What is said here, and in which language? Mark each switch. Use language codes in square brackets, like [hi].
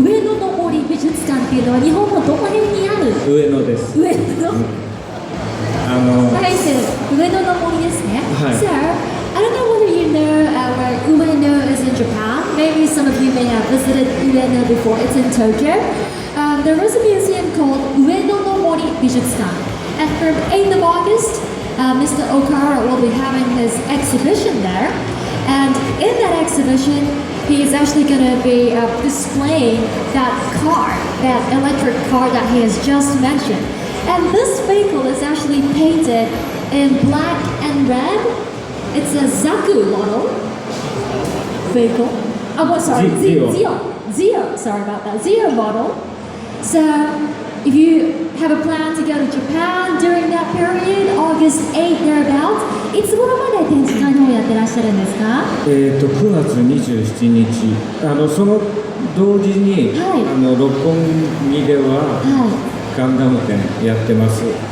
[ja] 上野の森美術館っていうのは日本のどこ辺にある上野です。上野はい、so 上野の森ですね。はい。 [en] So, I don't know whether you know where Ueno is in Japan. Maybe some of you may have visited Ueno before. It's in Tokyo. There is a museum called Ueno no Mori Bijutsukan. And from 8th of August, Mr. Okara will be having his exhibition there. And in that exhibition, he is actually going to be displaying that car, that electric car that he has just mentioned. And this vehicle is actually painted in black and red. It's a Zaku model vehicle. Oh, sorry, Zio. Sorry about that. Zio model. So if you have a plan to go to Japan during that period, August 8 thereabouts, [ja] いつ頃まで展示会の方やってらっしゃるんですか 9月27日、その同時に、はい、六本木では、はい、ガンダム展やってます。